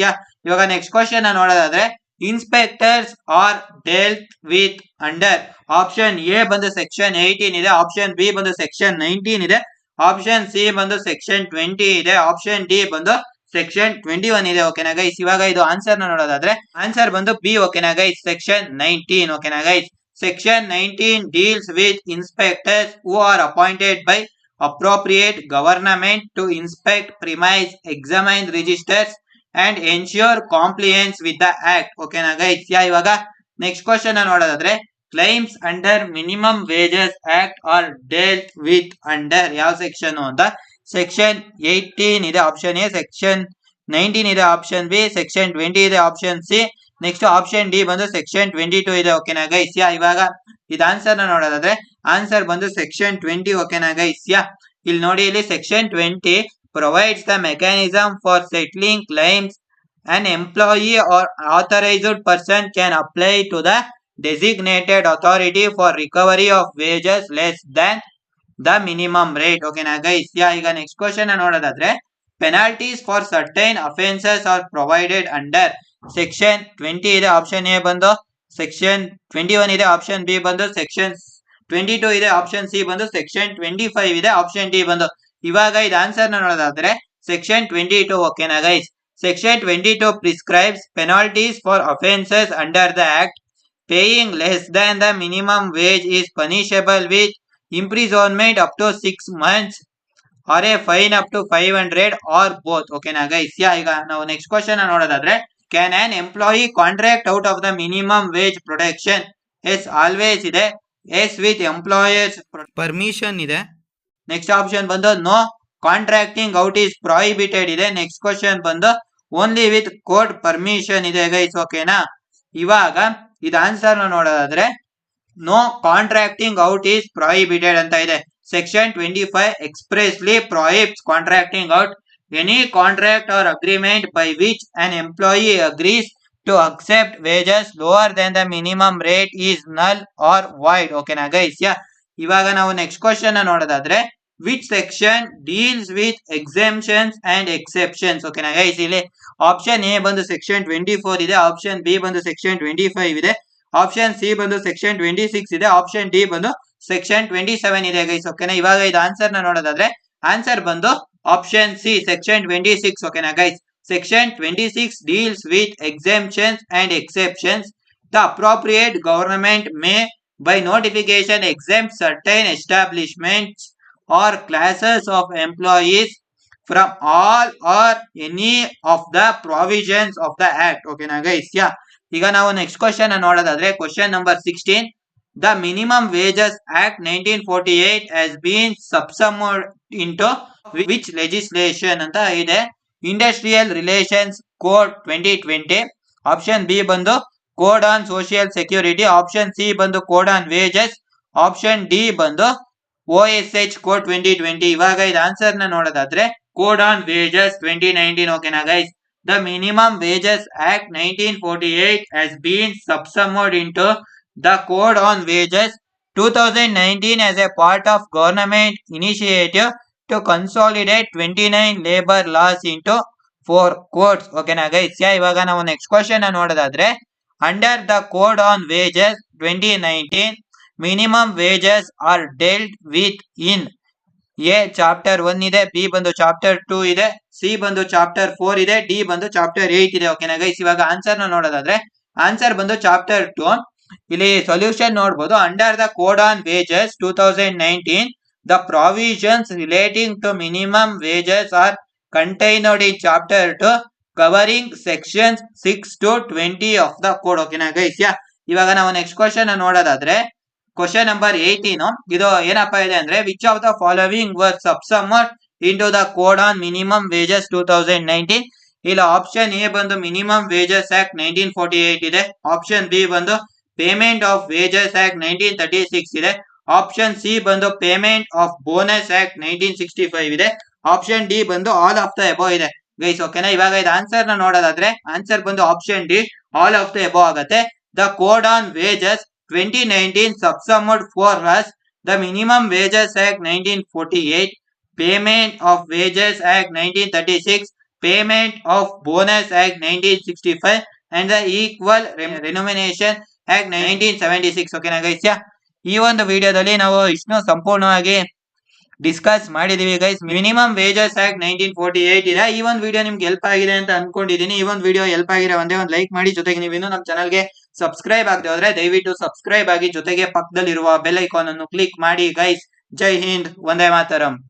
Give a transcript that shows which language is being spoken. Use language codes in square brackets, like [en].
[kn] ಯಾ, ಇವಾಗ next question ನೋಡೋದಾದ್ರೆ inspectors R delt with under. Option A ಬಂದು ಸೆಕ್ಷನ್ 18 ಇದೆ, ಆಪ್ಷನ್ ಬಿ ಬಂದು ಸೆಕ್ಷನ್ 19 ಇದೆ, ಆಪ್ಷನ್ ಸಿ ಬಂದು ಸೆಕ್ಷನ್ 20 ಇದೆ, ಆಪ್ಷನ್ ಡಿ ಬಂದು ಸೆಕ್ಷನ್ 21 ಇದೆ ಓಕೆನಾ ಗೈಸ್. ಇವಾಗ ಇದು ಆನ್ಸರ್ ನೋಡೋದಾದ್ರೆ ಆನ್ಸರ್ ಬಂದು ಬಿ ಓಕೆನಾ ಗೈಸ್, ಸೆಕ್ಷನ್ 19 ಓಕೆನಾ guys. [en] Section 19 deals with inspectors who are appointed by appropriate government to inspect, premise, examine registers and ensure compliance with the act ಓಕೆನಾ guys. [kn] ಯಾ, ಇವಾಗ ನೆಕ್ಸ್ಟ್ ಕ್ವಶನ್ ನೋಡೋದಾದ್ರೆ claims under minimum wages act R delt with under ಯಾವ section ಅಂತ. Section 18 ಇದೆ option A, section 19 ಇದೆ option B, section 20 ಇದೆ option C, next option D ಬಂದು section 22 ಇದೆ ಓಕೆನಾ ಗೈಸ್. ಯಾ, ಇವಾಗ ಇದು ಆನ್ಸರ್ ನೋಡೋದಾದ್ರೆ ಆನ್ಸರ್ ಬಂದು ಸೆಕ್ಷನ್ 20 ಓಕೆನಾ ಗೈಸ್. ಯಾ, ಇಲ್ಲಿ ನೋಡಿ, ಇಲ್ಲಿ [en] Section 20 provides the mechanism for settling claims. an employee or authorized person can apply to the designated authority for recovery of wages less than the minimum rate ಓಕೆನಾ guys. [kn] ಯಾ, ಈಗ next question ನೋಡೋದಾದ್ರೆ penalties for certain offences R provided under. Section 20 ಇದೆ option A ಬಂದು, section 21 ಇದೆ option B ಬಂದು, section 22 ಇದೆ option C ಬಂದು, section 25 ಇದೆ ಆಪ್ಷನ್ ಡಿ ಬಂದು. ಇವಾಗ ಇದು ಆನ್ಸರ್ ನೋಡೋದಾದ್ರೆ ಸೆಕ್ಷನ್ 22 ಓಕೆನಾ guys. [en] Section 22 prescribes penalties for offences under the Act. Paying less than the minimum wage is punishable with imprisonment up to 6 months or a fine up to 500 or both. [kn] ಓಕೆನಾ guys. ಯಾ, ಈಗ ನಾವು next question ನೋಡೋದಾದ್ರೆ can on employee contract out of the minimum wage protection. S always ಇದೆ, S with employers permission ಇದೆ, next option ಬಂದು no contracting out is prohibited ಇದೆ, next question ಬಂದು only with court permission ಇದೆ guys ಓಕೆನಾ. ಇವಾಗ ಇದು ಆನ್ಸರ್ ನೋಡೋದಾದ್ರೆ no contracting out is prohibited ಅಂತ ಇದೆ. [en] Section 25 expressly prohibits contracting out any contract or agreement by which an employee agrees to accept wages lower than the minimum rate is null or void ಓಕೆನಾ guys. [kn] ಯಾ, ಇವಾಗ ನಾವು next question ನೋಡೋದಾದ್ರೆ which section deals with exemptions and exceptions ಓಕೆನಾ guys. ಇಲ್ಲಿ option A ಬಂದು section 24 ಇದೆ, option B ಬಂದು section 25 ಇದೆ, ಆಪ್ಷನ್ ಸಿ ಬಂದು ಸೆಕ್ಷನ್ 26 ಇದೆ, ಆಪ್ಷನ್ ಡಿ ಬಂದು ಸೆಕ್ಷನ್ 27 ಇದೆ ಗೈಸ್ ಓಕೆನಾ. ಇವಾಗ ಇದು ಆನ್ಸರ್ ನೋಡೋದಾದ್ರೆ ಆನ್ಸರ್ ಬಂದು ಆಪ್ಷನ್ ಸಿ ಸೆಕ್ಷನ್ 26 ಓಕೆನಾ guys. [en] Section 26 deals with exemptions and exceptions. The appropriate government may by notification exempt certain establishments or classes of employees from all or any of the provisions of the act ಓಕೆನಾ guys. [kn] ಯಾ, ಈಗ ನಾವು next question ನೋಡೋದಾದ್ರೆ question number 16 the minimum wages act 1948 [en] has been subsumed into which legislation [kn] ಅಂತ ಇದೆ. Industrial relations code 2020, option B ಬಂದು code on social security, option C ಬಂದು code on wages, option D ಬಂದು OSH code 2020. ಇವಾಗ ಇದು answer ನೋಡೋದಾದ್ರೆ code on wages 2019 ಓಕೆನಾ guys. [en] The minimum wages act 1948 has been subsumed into the code on wages 2019 as a part of government initiative to consolidate 29 labor laws into 4 codes ಓಕೆನಾ guys. [kn] ಯಾ, ಇವಾಗ ನಾವು next question ನೋಡೋದಾದ್ರೆ [en] Under the Code on Wages 2019, minimum wages are dealt with in A [kn] chapter 1 ಇದೆ, B ಬಂದು chapter 2 ಇದೆ, C ಬಂದು chapter 4 ಇದೆ, D ಬಂದು ಚಾಪ್ಟರ್ 8 ಇದೆ ಓಕೆನಾ ಗೈಸ್. ಇವಾಗ ಆನ್ಸರ್ ನೋಡೋದಾದ್ರೆ ಆನ್ಸರ್ ಬಂದು ಚಾಪ್ಟರ್ 2. ಇಲ್ಲಿ ಸೊಲ್ಯೂಷನ್ ನೋಡಬಹುದು. [en] Under the code on wages 2019 The provisions relating to minimum wages are contained in chapter 2 covering sections 6 to 20 of the code. [kn] ಓಕೆನಾ ಗೈಸ್? ಇವಾಗ ನಾವು ನೆಕ್ಸ್ಟ್ ಕ್ವಶನ್ ನೋಡೋದಾದ್ರೆ ಕ್ವಶನ್ ನಂಬರ್ 18 ಇದು ಏನಪ್ಪಾ ಇದೆ ಅಂದ್ರೆ which of the following var ಸಬ್ಸಮ್ಮರ್ into the code on minimum wages 2019. ಇಲ್ಲ option A ಬಂದು ಮಿನಿಮಮ್ ವೇಜಸ್ ಆಕ್ಟ್ 1948 ಇದೆ. ಆಪ್ಷನ್ ಬಿ ಬಂದು ಪೇಮೆಂಟ್ ಆಫ್ ವೇಜಸ್ ಆಕ್ಟ್ 1936 ಇದೆ. ಆಪ್ಷನ್ ಸಿ ಬಂದು ಪೇಮೆಂಟ್ ಆಫ್ ಬೋನಸ್ ಆಕ್ಟ್ 1965 ಇದೆ. ಆಪ್ಷನ್ ಡಿ ಬಂದು ಆಲ್ ಆಫ್ ದ ಎಬೋ ಇದೆ guys. ಓಕೆನಾ? ಇವಾಗ ಇದು ಆನ್ಸರ್ ನ ನೋಡೋದಾದ್ರೆ ಆನ್ಸರ್ ಬಂದು option D all of the above ಆಗುತ್ತೆ. [en] The code on wages 2019 subsummed for us the minimum wages act 1948, payment of wages act 1936, payment of bonus act 1965 and the equal remuneration act 1976. [kn] ಓಕೆನಾ guys? ಈ ಒಂದು ವಿಡಿಯೋದಲ್ಲಿ ನಾವು ಇಷ್ಟು ಸಂಪೂರ್ಣವಾಗಿ discuss ಮಾಡಿದೀವಿ guys. Minimum wages act 1948 ಇದೆ. ಈ ಒಂದು ವಿಡಿಯೋ ನಿಮ್ಗೆ ಹೆಲ್ಪ್ ಆಗಿದೆ ಅಂತ ಅನ್ಕೊಂಡಿದೀನಿ. ಈ ಒಂದು ವಿಡಿಯೋ ಹೆಲ್ಪ್ ಆಗಿರೋ ಒಂದೇ ಒಂದು ಲೈಕ್ ಮಾಡಿ, ಜೊತೆಗೆ ನೀವು ಇನ್ನೂ ನಮ್ಮ ಚಾನಲ್ಗೆ ಸಬ್ಸ್ಕ್ರೈಬ್ ಆಗದೆ ಹೋದ್ರೆ ದಯವಿಟ್ಟು ಸಬ್ಸ್ಕ್ರೈಬ್ ಆಗಿ, ಜೊತೆಗೆ ಪಕ್ಕದಲ್ಲಿರುವ ಬೆಲ್ ಐಕಾನ್ ಅನ್ನು ಕ್ಲಿಕ್ ಮಾಡಿ ಗೈಸ್. ಜೈ ಹಿಂದ್, ವಂದೇ ಮಾತರಂ.